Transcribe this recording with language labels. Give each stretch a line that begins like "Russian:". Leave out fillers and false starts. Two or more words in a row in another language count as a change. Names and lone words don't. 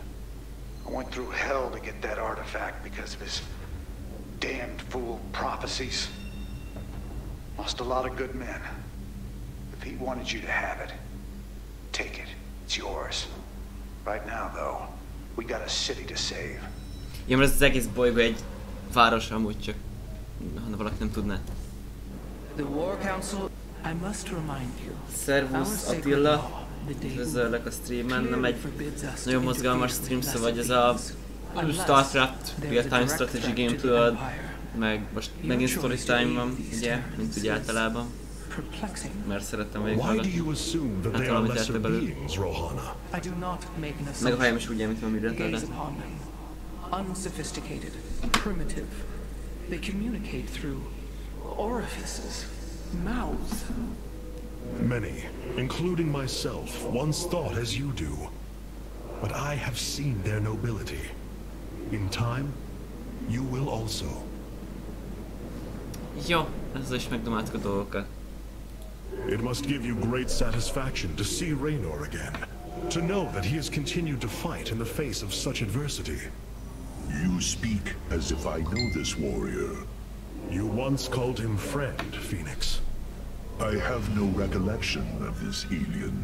English: I went through hell to get that artifact because of his damned fool prophecies. Lost a lot of good men. If he wanted you to have it, take it. It's yours. Right now, though, we got a city to save.
Hungarian: Ja, mert ez az egész bolygó egy város amúgy csak, ha valaki nem tudná.
English: The War Council, I must remind you.
Hungarian: Szervusz Attila, üdvözöllek a streamen, nem egy nagyon mozgalmas stream, szóval ez a Starcraft
English: real-time strategy gameplay,
Hungarian: meg most megint
English: story time
Hungarian: van, ugye, mint ugye általában. Mert szerettem végighallgatni. Hát valamit értek belőle. Meg a hajem is úgy mint valami rendelde.
English: Unsophisticated, primitive. They communicate through orifices, mouths. Many, including myself, once thought as you do. But I have seen their nobility. In time, you will also.
Hungarian: Jó, ezzel is megdomáltuk a dolgokat.
English: It must give you great satisfaction to see Raynor again. To know that he has continued to fight in the face of such adversity. You speak as if I know this warrior. You once called him friend, Phoenix. I have no recollection of this alien.